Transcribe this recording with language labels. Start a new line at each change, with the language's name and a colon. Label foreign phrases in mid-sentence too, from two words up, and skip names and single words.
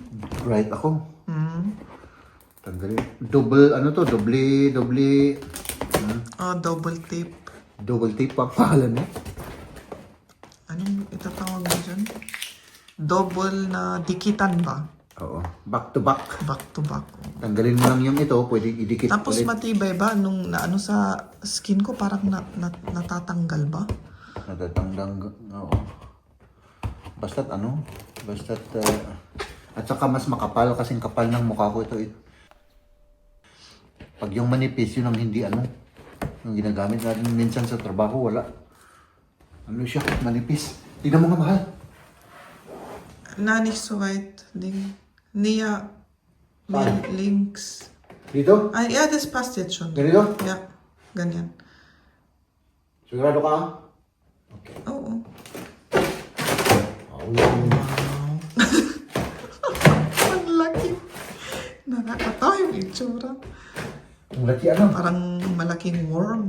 Filipino: Bright ako. Mm. Tanggalin. Double
English: Double tape. double tape
Filipino: pa pangalan eh. Anong itatawag mo dyan? Double na dikitan ba? Oo.
English: Back to back. Back to back.
Filipino: Tanggalin mo lang yung ito, pwede idikit Tapos ulit. matibay ba? Nung sa skin ko parang natatanggal ba? Natatanggang, oo. Basta't at saka mas makapal kasing kapal ng mukha ko ito. Pag yung manipis, yun ang hindi yung ginagamit natin minsan sa trabaho, wala. Siya, manipis. Tingnan mo nga, mahal.
German: Nicht so weit. Näher.
Filipino: Saan?
German: Links.
Filipino: Dito?
German: Ja, das passt jetzt schon.
Filipino: Ganito? Ja, ganyan. Sigurado ka? Okay. Oo. Oh. Ang laki. Nakakatawa yung itsura. Ang laki Parang malaking worm.